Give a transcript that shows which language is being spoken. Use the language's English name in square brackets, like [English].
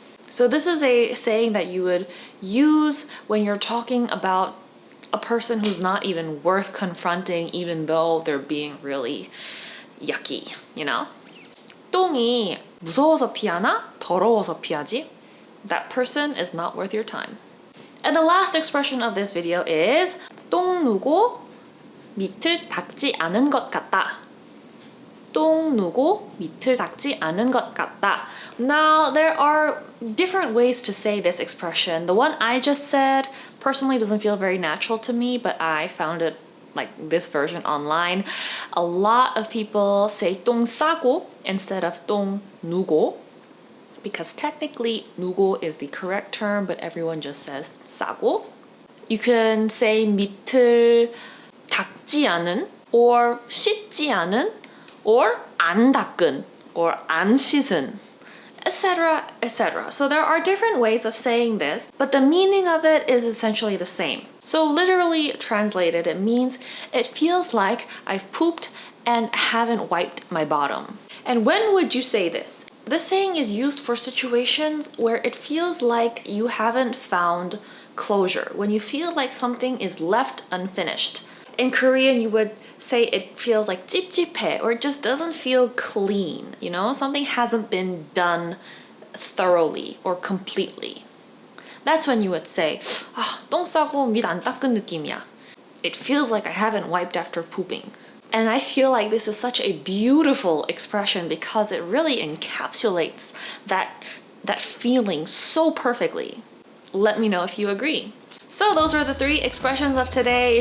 [English] So this is a saying that you would use when you're talking about a person who's not even worth confronting even though they're being really yucky, you know? [Korean] 똥이 무서워서 피하나? 더러워서 피하지? [English] That person is not worth your time. And the last expression of this video is [Korean] 똥 누고 밑을 닦지 않은 것 같다. 똥 누고 밑을 닦지 않은 것 같다. [English] Now, there are different ways to say this expression. The one I just said personally doesn't feel very natural to me, but I found it like this version online. A lot of people say 똥 싸고 instead of 똥 누고 because technically 누고 is the correct term, but everyone just says 싸고. You can say 밑을 닦지 않은 or 씻지 않은 or 안 닦은 or 안 씻은, etc., etc. So there are different ways of saying this, but the meaning of it is essentially the same. So literally translated, it means it feels like I've pooped and haven't wiped my bottom. And when would you say this? This saying is used for situations where it feels like you haven't found closure, when you feel like something is left unfinished. In Korean, you would say it feels like 찝찝해 or it just doesn't feel clean, you know? Something hasn't been done thoroughly or completely. That's when you would say, [Korean] 똥 싸고 밑 안 닦은 느낌이야. [English] It feels like I haven't wiped after pooping. And I feel like this is such a beautiful expression because it really encapsulates that feeling so perfectly. Let me know if you agree. So those were the 3 expressions of today.